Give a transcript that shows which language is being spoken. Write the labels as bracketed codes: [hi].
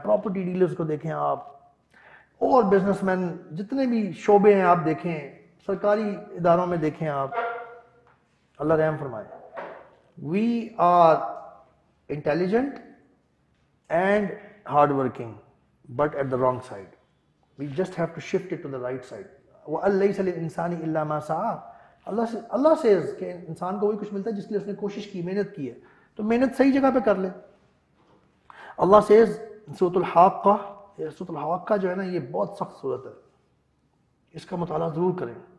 [ur] Property dealers کو دیکھیں آپ، اور بزنس مین جتنے بھی شعبے ہیں آپ دیکھیں، سرکاری اداروں میں دیکھیں آپ. اللہ رحم فرمائے. [en] We are intelligent and hard working but at the wrong side. We just have to shift it to the right side. [ar] وَأَن لَيْسَ لِلْإِنسَانِ إِلَّا مَا سَعَى. [ur] اللہ says کہ انسان کو وہی کچھ ملتا ہے جس کے لیے اس نے کوشش کی، محنت کی ہے، تو محنت صحیح جگہ پہ کر لے. اللہ says سورۃ الحاقہ، سورۃ الحاقہ جو ہے نا یہ بہت سخت صورت ہے، اس کا مطالعہ ضرور کریں.